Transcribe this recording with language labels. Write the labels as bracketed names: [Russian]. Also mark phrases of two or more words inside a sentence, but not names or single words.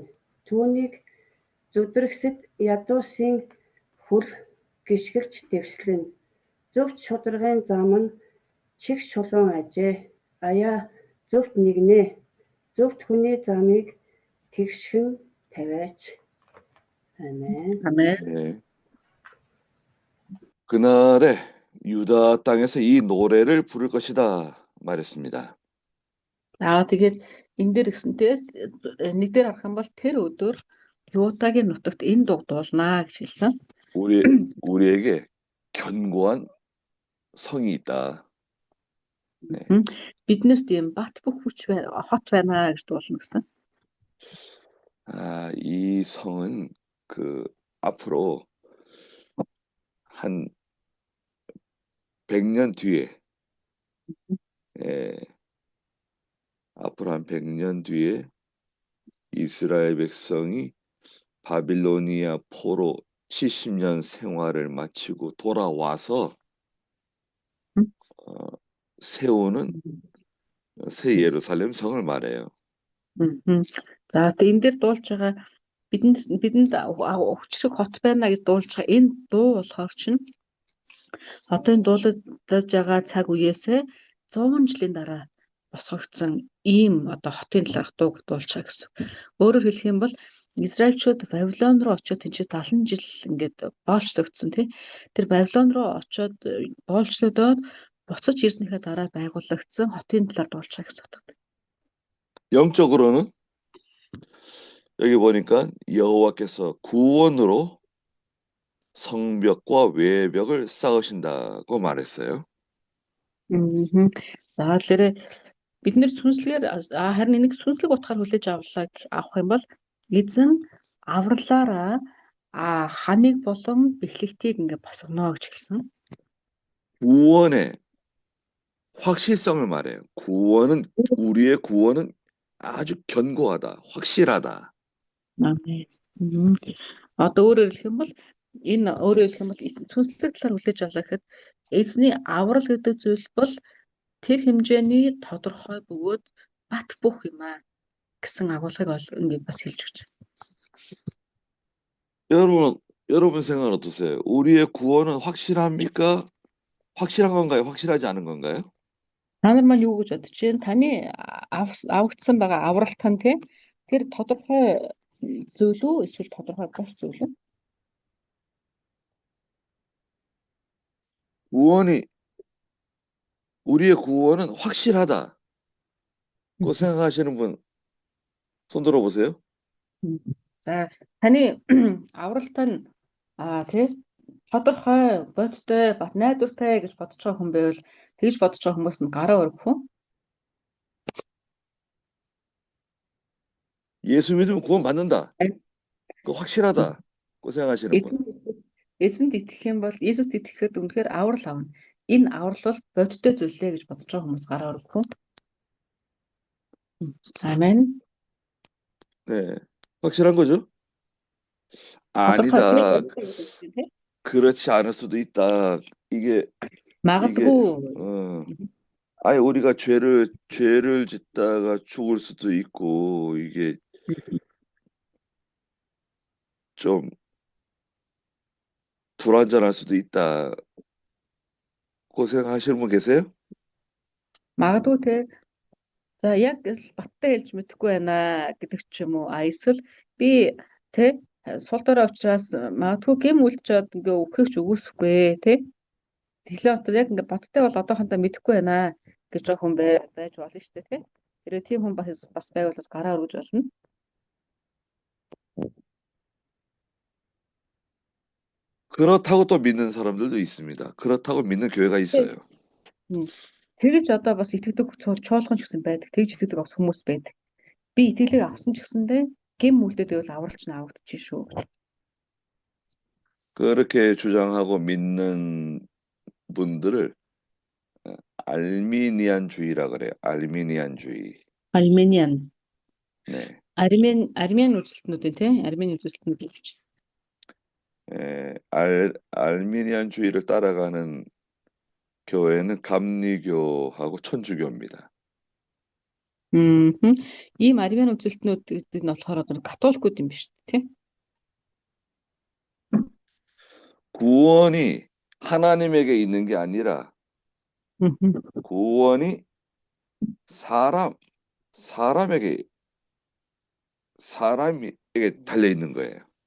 [Mongolian] Түүнийг зүдрэгсэд ядуусын хүл гიშгэлж дэвслэнэ. Зөвхт шударгын зам нь чих шулуун ажээ. Аяа зөвхт нэгнээ. Зөвхт хүний замыг тэгшхэн тавиач. [Korean] 아멘. 네. 그날에 유다 땅에서 이 노래를 부를 것이다 말했습니다. [Mongolian] Тэгээд энэ дээр гэсэнтэй нэг дээр харах юм бол тэр өдөр Юдагийн нутагт энэ дуу дуулнаа гэж хэлсэн. [Korean] 우리에게 견고한 성이 있다. 네. [Mongolian] Биднээс тийм бат бөх хүч хот байна гэж дуулна гэсэн. [Korean] 이 성은 앞으로 한 100년 뒤에 앞으로 한 100년 뒤에 이스라엘 백성이 바빌로니아 포로 70년 생활을 마치고 돌아와서 세우는 새 예루살렘 성을 말해요. [Mongolian] За энэ дээр дуулж байгаа бидэнд хүчрэг хот байна гэж дуулж байгаа энэ дуу болохоор чинь одоо энэ дуулаж байгаа цаг үеэсээ 100 жилийн дараа босгогдсон ийм одоо хотын талаарх дууг дуулж байгаа гэсэн. Өөрөөр хэлэх юм бол Израильчууд Вавилон руу очиод тийч 70 жил ингээд боолчлогдсон тий. Тэр Вавилон руу очиод боолчлогдоод буцаж ирснийхээ дараа байгуулагдсан хотын талаар дуулж байгаа гэсэн үг. [Korean] 영적으로는 여기 보니까 여호와께서 구원으로 성벽과 외벽을 쌓으신다고 말했어요. [Mongolian] За тэгэхээр бид нэр сүнслэгээр харин нэг сүнслэг утгаар хүлээж авах юм бол эзэн авралаараа ханыг болон бэхлэлтийг ингээ босгоно гэж хэлсэн. [Korean] 구원의 확실성을 말해요. 우리의 구원은 아주 견고하다, 확실하다. [Mongolian] Одоо өөрөөр хэлэх юм бол сүнслэг талаар хүлээж авлаа гэхэд эзний аврал гэдэг зүйл бол тэр хэмжээний тодорхой бөгөөд бат бөх юм аа гэсэн агуулгыг ингээд бас хэлж өгч байна. [Korean] 여러분 생각은 어떠세요? 우리의 구원은 확실합니까? 확실한 건가요? 확실하지 않은 건가요? [Mongolian] Та нар маань юу гэж бодож байна? Таны авагдсан байгаа авралт тань тэр тодорхой зүйл үү эсвэл тодорхой бус зүйл үү? [Korean] 우리의 구원은 확실하다고 생각하시는 분 손 들어보세요. [Mongolian] За таны авралт нь тий тодорхой бодтой бат найдвартай гэж бодож байгаа хүн байвал тэгж бодож байгаа хүмүүс нь гараа өргөх үү? [Korean] 예수 믿으면 구원 받는다. 그거 확실하다. 그 생각하시는 분. [Mongolian] Эзэнд итгэх юм бол Есүст итгэхэд үнэхээр аврал авна. Энэ аврал бол бодтой зүйлээ гэж бодож байгаа хүмүүс гараа өргөх үү? Амен. [Korean] 네, 확실한 거죠? [Mongolian] тодорхой [Korean] 아니다. [Mongolian] тий? [Korean] 그렇지 않을 수도 있다. 이게 [Mongolian] магадгүй [Korean] 아예 우리가 죄를 짓다가 죽을 수도 있고 이게 좀 불완전할 수도 있다. 고 생각하시는 분 계세요? [Mongolian] магадгүй тий. За яг л баттай хэлж мэдэхгүй байна гэдэг ч юм уу. Эсвэл би тий сул дорой учраас магадгүй гэм үлдчихэд ингээ өгөхөйч өгүүлэхгүй тий. Тэгэхээр одоо яг ингээ баттай бол одоохондоо мэдэхгүй байна гэж байгаа хүн байж болно шүү дээ тий. Тэр тийм хүн бас байвал бас гараа өргөж болно. [Korean] 그렇다고 또 믿는 사람들도 있습니다. 그렇다고 믿는 교회가 있어요. [Mongolian] Тэгж одоо бас итгэдэг чуулган ч гэсэн байдаг. Тэгж итгэдэг хүмүүс байдаг. Би итгэлийг авсан ч гэсэндээ гэм үлдээд байвал авралч нь авагдчих шүү. [Korean] 그렇게 주장하고 믿는 분들을 알미니안주의라 그래요. 알미니안주의. [Mongolian] Армениан. [Korean] 네. [Mongolian] Армян үзэлтнүүдийн тий? Армян үзэлтнүүд гэж. [Korean] 알미니안주의를 따라가는 교회는 감리교하고 천주교입니다. [Mongolian] Ийм армян үзэлтнүүд гэдэг нь болохоор католикууд юм биш тий? [Korean] 구원이 하나님에게 있는 게 아니라 구원이 사람에게 달려 있는 거예요.